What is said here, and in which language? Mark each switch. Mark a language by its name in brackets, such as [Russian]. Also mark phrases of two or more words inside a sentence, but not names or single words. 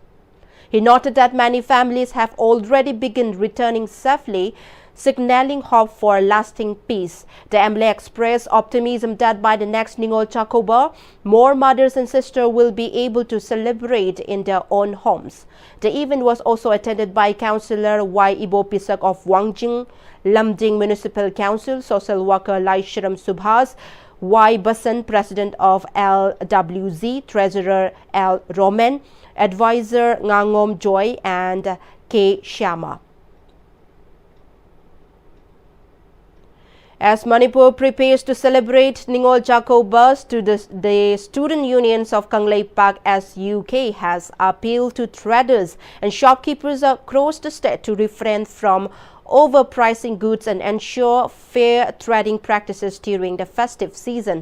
[English] He noted that many families have already begun returning safely, signaling hope for lasting peace. The MLA expressed optimism that by the next Ningol Chakoba, more mothers and sisters will be able to celebrate in their own homes. The event was also attended by Councillor Y. Ibo Pisak of Wangjing, Lamding Municipal Council, Social Worker Lai Shiram Subhas, Y. Basan, President of LWZ, Treasurer L. Roman, Advisor Ngangom Joy and K. Shyama. As Manipur prepares to celebrate Ningol Chakoba, the student unions of Kangleipak SUK has appealed to traders and shopkeepers across the state to refrain from overpricing goods and ensure fair trading practices during the festive season.